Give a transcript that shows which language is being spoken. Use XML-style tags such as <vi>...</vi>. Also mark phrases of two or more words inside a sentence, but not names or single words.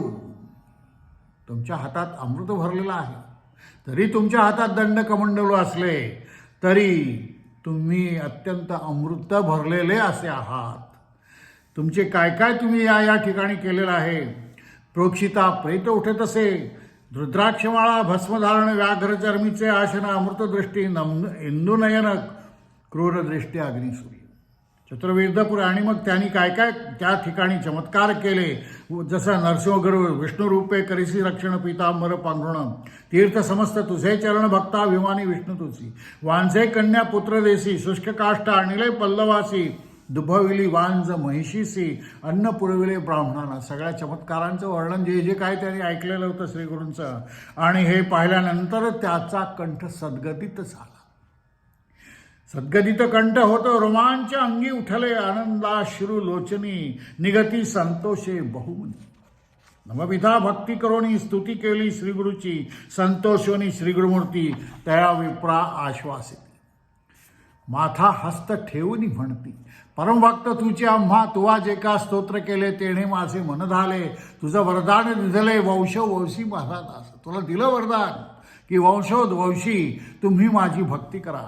<mr>तुमच्या हातात अमृत भरलेलं आहे, तरी तुमच्या हातात दंड कमंडलू असले तरी तुम्ही अत्यंत अमृत भरलेले असे आहात। तुमचे काय काय तुम्ही या ठिकाणी केलेलं आहे। प्रोक्षिता प्रेत उठत असे, रुद्राक्षमाळा भस्मधारण, व्याघ्र चर्मीचे आसन, अमृतदृष्टी इंदुनयन, क्रूरदृष्टी अग्निसूर्य, चतुर्वेदपुर। आणि मग त्यांनी काय काय त्या ठिकाणी चमत्कार केले, जसं नरसिंहगुरु विष्णुरूपे करिसी रक्षण, पीतांबर पांघरुण, तीर्थ समस्त तुझे चरण भक्ता, विमानी विष्णू तुझी, वांझे कन्या पुत्र देसी, शुष्क काष्ट आणिले पल्लवासी, दुभविली वांज महिषीसी अन्न पुरविले ब्राह्मणांना. सगळ्या चमत्कारांचं वर्णन जे जे काय त्यांनी ऐकलेलं होतं श्रीगुरूंचं, आणि हे पाहिल्यानंतर त्याचा कंठ सद्गदित झाला. सद्गदित कंठ होतो. रोमांच अंगी उठले आनंदाश्रू लोचनी निगती संतोषे बहुमनी. नवविधा भक्ती करोनी स्तुती केली श्रीगुरूची संतोषोनी श्रीगुरुमूर्ती तया विप्रा आश्वासित. माथा हस्त ठेवून म्हणती परमभक्त तुझे आम्हा तुवा जे का स्तोत्र केले तेणे माझे मन झाले. तुझं वरदान दिले वंशवंशी माझा दास. तुला दिलं वरदान की वंशोद्वंशी तुम्ही माझी भक्ती कराल.</mr>